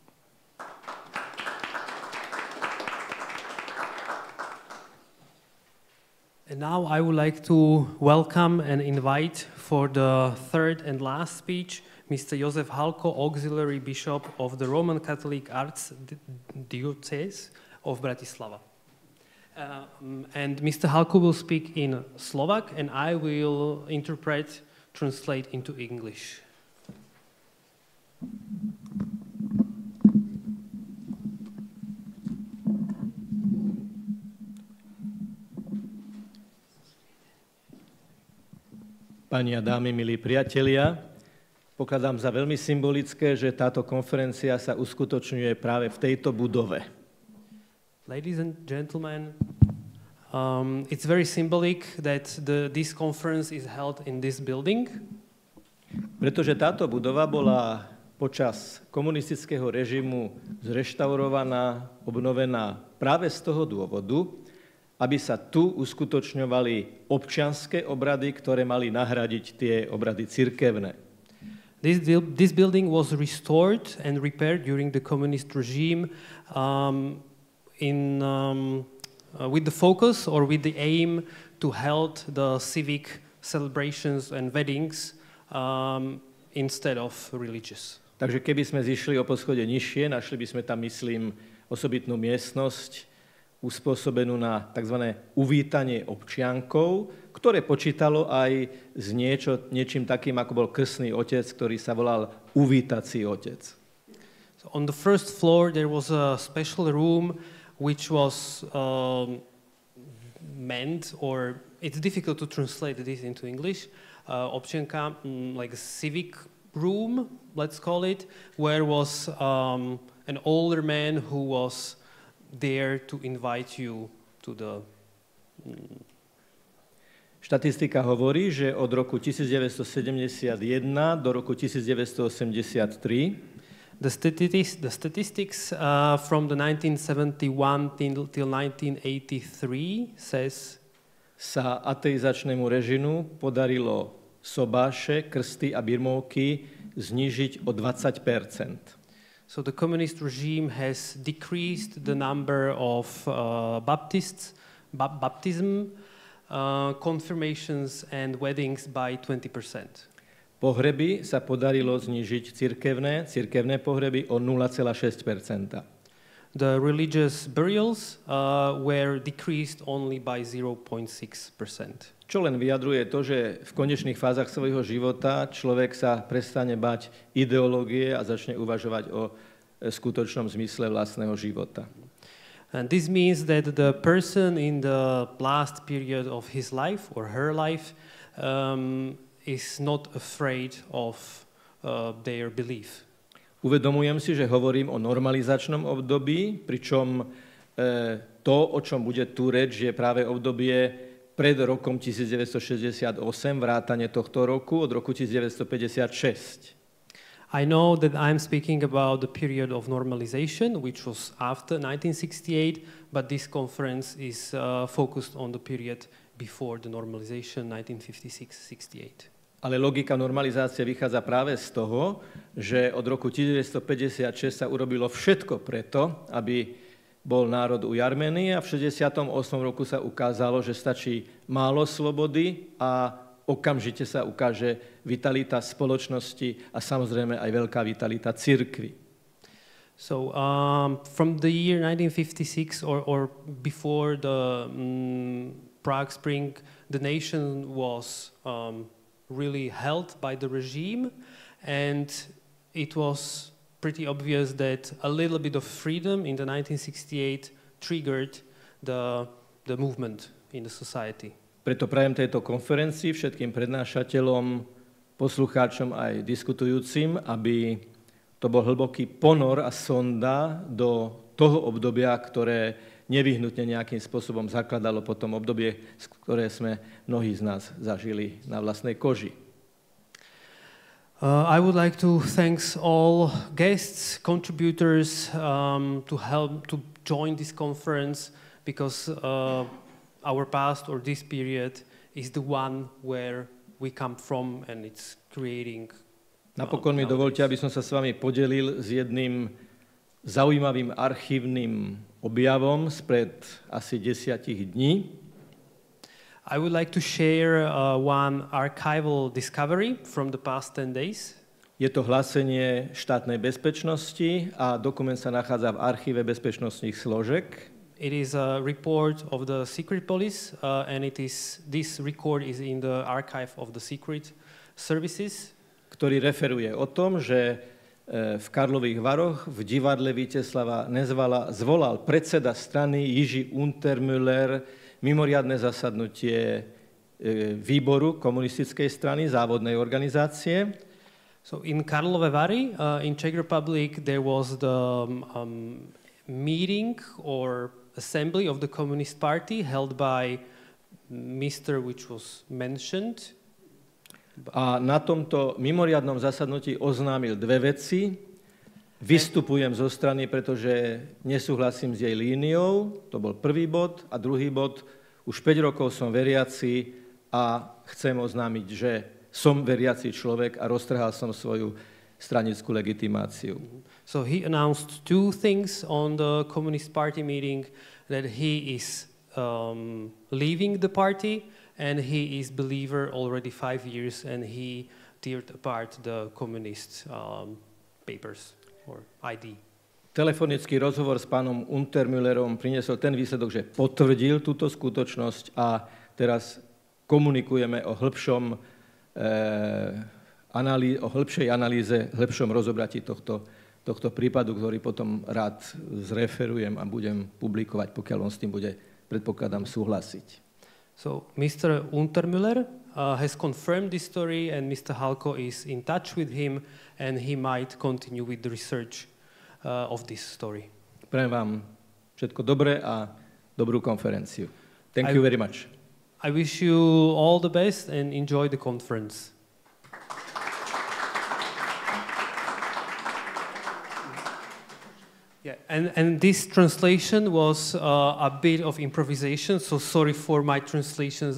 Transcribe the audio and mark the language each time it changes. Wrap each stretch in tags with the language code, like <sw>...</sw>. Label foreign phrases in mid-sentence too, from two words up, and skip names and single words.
<en>And now I would like to welcome and invite for the third and last speech Mr. Jozef Halko, Auxiliary Bishop of the Roman Catholic Archdiocese of Bratislava. And Mr. Halko will speak in Slovak, and I will translate into English.</en> <sk>Pani a dámy, milí priatelia, pokladám za veľmi symbolické, že táto konferencia sa uskutočňuje práve v tejto budove.</sk> <en>Ladies and gentlemen, it's very symbolic that this conference is held in this building.</en> <sk>Pretože táto budova bola počas komunistického režimu zreštaurovaná, obnovená práve z toho dôvodu, aby sa tu uskutočňovali občianske obrady, ktoré mali nahradiť tie obrady cirkevné.</sk> <en>This building was restored and repaired during the communist regime with the focus or with the aim to hold the civic celebrations and weddings instead of religious.</en> <sk>Takže keby sme zišli o poschodie nižšie, našli by sme tam, myslím, osobitnú miestnosť, uspôsobenú na tzv. Uvítanie občiankov, ktoré počítalo aj s niečím takým, ako bol krstný otec, ktorý sa volal uvítací otec.</sk> <en>So on the first floor there was a special room which was meant, or it's difficult to translate this into English, občianka, like a civic room, let's call it, where was an older man who was there to invite you to the...</en> <sk>Štatistika hovorí, že od roku 1971 do roku 1983</sk> <en>the statistics from the 1971 till 1983 says</en> <sk>sa ateizačnému režimu podarilo sobáše, krsty a birmovky znížiť o 20%.</sk> <en>So the communist regime has decreased the number of baptism, confirmations and weddings by 20%.</en> <sk>Pohreby sa podarilo znížiť cirkevné pohreby o 0,6%.</sk> <en>the religious burials were decreased only by 0.6%.</en> <sk>Čo len vyjadruje to, že v konečných fázach svojho života človek sa prestane bať ideológie a začne uvažovať o skutočnom zmysle vlastného života.</sk> <en>And this means that the person in the last period of his life or her life is not afraid of their belief.</en> <sk>Uvedomujem si, že hovorím o normalizačnom období, pričom to, o čom bude tu reč, je práve obdobie pred rokom 1968, vrátane tohto roku, od roku 1956.</sk> <en>I know that I'm speaking about the period of normalization, which was after 1968, but this conference is focused on the period before the normalization, 1956-68.</en> <sk>Ale logika normalizácie vychádza práve z toho, že od roku 1956 sa urobilo všetko preto, aby bol národ ujarmený a v 68. roku sa ukázalo, že stačí málo slobody a okamžite sa ukáže vitalita spoločnosti a samozrejme aj veľká vitalita cirkvi.</sk> <en>So from the year 1956 or before the Prague Spring, the nation was really held by the regime, and it was pretty obvious that a little bit of freedom in the 1968 triggered the movement in the society.</en> <sk>Preto prajem tejto konferencii všetkým prednášateľom, poslucháčom aj diskutujúcim, aby to bol hlboký ponor a sonda do toho obdobia, ktoré nevyhnutne nejakým spôsobom zakladalo potom obdobie, ktoré sme mnohí z nás zažili na vlastnej koži.</sk> <en>I would like to thank all guests, contributors to help to join this conference, because our past or this period is the one where we come from and it's creating.</en> <sk>Napokon mi dovolte, aby som sa s vami podelil s jedným zaujímavým archívnym objavom spred asi 10 dní.</sk> <en>I would like to share one archival discovery from the past 10 days.</en> <sk>Je to hlásenie štátnej bezpečnosti a dokument sa nachádza v archíve bezpečnostných složek.</sk> <en>It is a report of the secret police, and this record is in the archive of the secret services.</en> <sk>Ktorý referuje o tom, že v Karlových Varoch v divadle Víteslava Nezvala zvolal predseda strany Jiří Untermüller mimoriadne zasadnutie výboru komunistickej strany, závodnej organizácie.</sk> <en>So in Karlové Vary, in Czech Republic, there was the meeting or assembly of the Communist Party held by Mr. which was mentioned.</en> <sk>A na tomto mimoriadnom zasadnutí oznámil dve veci. Vystupujem zo strany, pretože nesúhlasím s jej líniou, to bol prvý bod. A druhý bod, už 5 rokov som veriaci a chcem oznámiť, že som veriaci človek a roztrhal som svoju stranickú legitimáciu.</sk> <en>So he announced two things on the Communist Party meeting, that he is leaving the party and he is believer already 5 years and he teared apart the communist papers or ID.</en> <sk>Telefonický rozhovor s pánom Untermüllerom priniesol ten výsledok, že potvrdil túto skutočnosť a teraz komunikujeme o hĺbšej analýze, hĺbšom rozobratí tohto prípadu, ktorý potom rád zreferujem a budem publikovať, pokiaľ on s tým bude, predpokladám, súhlasiť.</sk> <en>So Mr. Untermüller has confirmed this story and Mr. Halko is in touch with him and he might continue with the research of this story.</en> <sk>Prajem vám všetko dobré a dobrú konferenciu.</sk> <en>Thank you very much. I wish you all the best and enjoy the conference. Yeah, and this translation was a bit of improvisation, so sorry for my translations.</en>